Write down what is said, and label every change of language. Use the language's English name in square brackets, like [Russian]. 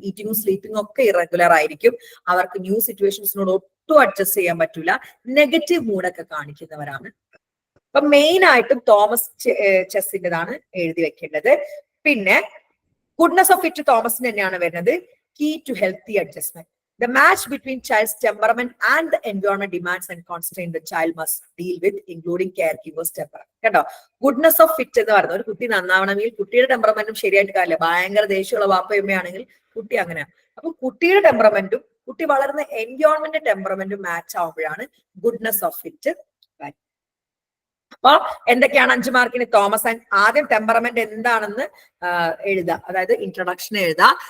[Malayalam] ഈറ്റിംഗും സ്ലീപ്പിംഗും ഒക്കെ ഇറഗുലർ ആയിരിക്കും. അവർക്ക് ന്യൂ സിറ്റുവേഷൻസിനോട് ഒട്ടും അഡ്ജസ്റ്റ് ചെയ്യാൻ പറ്റൂല. നെഗറ്റീവ് മൂഡൊക്കെ കാണിക്കുന്നവരാണ്. അപ്പൊ മെയിൻ ആയിട്ടും തോമസ് ചെസ്സിൻ്റെതാണ് എഴുതി വെക്കേണ്ടത്. പിന്നെ ഗുഡ്നസ് ഓഫ് ഫിറ്റ് തോമസിന് തന്നെയാണ് വരുന്നത്. [English] Key to healthy adjustment. The match between child's temperament and the environment demands and constraints the child must deal with, including caregivers' temperament. [Malayalam] കേട്ടോ, ഗുഡ്നസ് ഓഫ് ഫിറ്റ് എന്ന് പറയുന്നത് ഒരു കുട്ടി നന്നാവണമെങ്കിൽ കുട്ടിയുടെ ടെമ്പറമെന്റും ശരിയായിട്ട് കാര്യമില്ല. ഭയങ്കര ദേഷ്യമുള്ള വാപ്പയമ്മയാണെങ്കിൽ കുട്ടി അങ്ങനെയാണ്. അപ്പൊ കുട്ടിയുടെ ടെമ്പറമെന്റും കുട്ടി വളർന്ന environment ടെമ്പറമെന്റും match ആവുമ്പോഴാണ് goodness of fit. അപ്പൊ എന്തൊക്കെയാണ് 5 മാർക്കിന്? തോമസ് ആൻഡ് ആദ്യം ടെമ്പറമെന്റ് എന്താണെന്ന് എഴുതുക, അതായത് ഇൻട്രൊഡക്ഷൻ എഴുതുക.